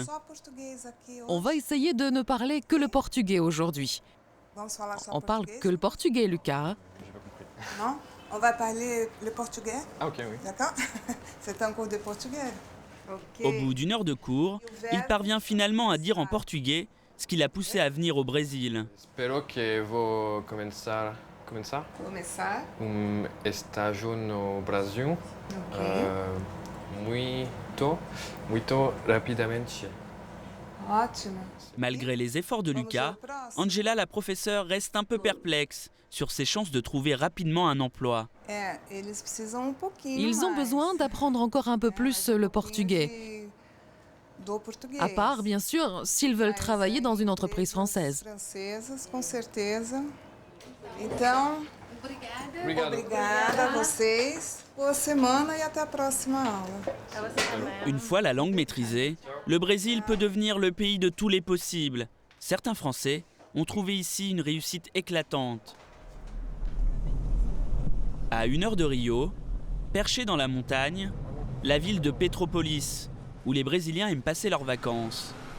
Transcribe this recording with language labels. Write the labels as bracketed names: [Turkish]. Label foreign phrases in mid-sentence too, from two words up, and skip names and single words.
[French] On va essayer de ne parler que le portugais aujourd'hui. On parle que le portugais, Lucas. Non, on va parler le portugais. Ah ok, oui. D'accord. C'est un cours de portugais. Au bout d'1 heure de cours, il parvient finalement à dire en portugais ce qui l'a poussé à venir au Brésil. [Portuguese] Espero que vou começar Começar. estágio no Brasil muito rapidamente. Ótimo. [French] Malgré les efforts de Lucas, Angela, la professeure, reste un peu perplexe sur ses chances de trouver rapidement un emploi. Ils ont besoin d'apprendre encore un peu plus le portugais. À part, bien sûr, s'ils veulent travailler dans une entreprise française. [Portuguese] Com certeza. Então, obrigada a vocês. Boa semana e até a próxima aula. [French] Une fois la langue maîtrisée, le Brésil peut devenir le pays de tous les possibles. Certains Français ont trouvé ici une réussite éclatante. À 1 heure de Rio, perchée dans la montagne, la ville de Petrópolis, où les Brésiliens aiment passer leurs vacances.